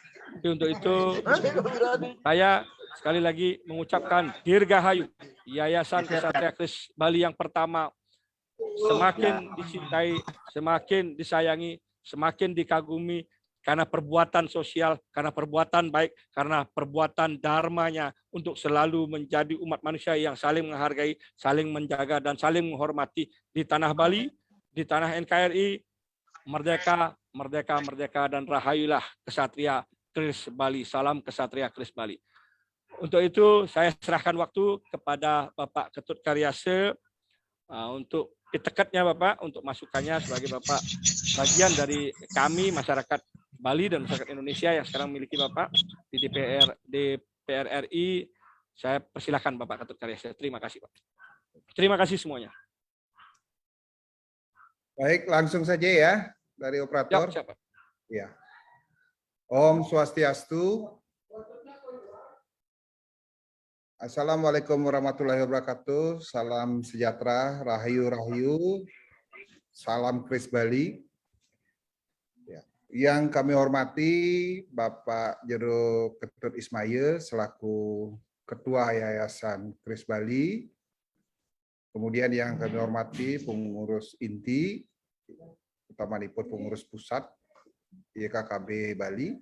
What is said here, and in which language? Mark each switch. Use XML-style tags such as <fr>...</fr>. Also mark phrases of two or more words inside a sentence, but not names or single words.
<id>Tapi untuk itu saya sekali lagi mengucapkan Dirgahayu Yayasan Ksatria Kris Bali yang pertama, semakin dicintai, semakin disayangi, semakin dikagumi karena perbuatan sosial, karena perbuatan baik, karena perbuatan dharmanya untuk selalu menjadi umat manusia yang saling menghargai, saling menjaga, dan saling menghormati di tanah Bali, di tanah NKRI. Merdeka, merdeka, merdeka, dan rahayulah Ksatria Kris Bali. Salam Ksatria Kris Bali. Untuk itu saya serahkan waktu kepada Bapak Ketut Karyase untuk piteketnya Bapak, untuk masukannya sebagai Bapak bagian dari kami masyarakat Bali dan masyarakat Indonesia yang sekarang memiliki Bapak di DPR RI. Saya persilakan Bapak Ketut Karyase. Terima kasih Pak. Terima kasih semuanya. Baik, langsung saja ya dari operator. Siap, Pak.</id> <ban>Ya. Om Swastiastu.</ban> <ar>السلام عليكم ورحمة الله وبركاته.</ar> <id>Salam sejahtera, rahayu rahayu. Salam Kris Bali. Ya. Yang kami hormati Bapak Jero Ketut Ismail selaku Ketua Yayasan Kris Bali. Kemudian yang kami hormati pengurus inti, utamanya pengurus pusat YKKB Bali.</id>